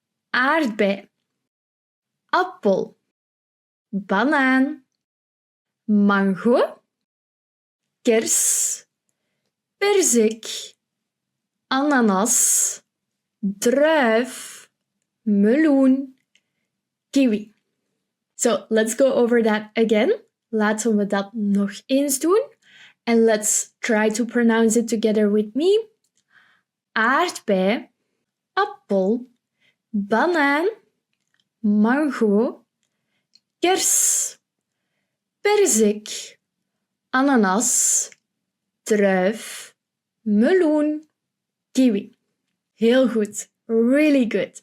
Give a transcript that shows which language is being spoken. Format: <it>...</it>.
<nl>Aardbei, appel, banaan, mango, kers, perzik, ananas, druif, meloen, kiwi.</nl> <en>So let's go over that again.</en> <nl>Laten we dat nog eens doen.</nl> <en>And let's try to pronounce it together with me.</en> <nl>Aardbei, appel, banaan, mango, kers, perzik, ananas, druif, meloen, kiwi. Heel goed.</nl> <en>Really good.</en>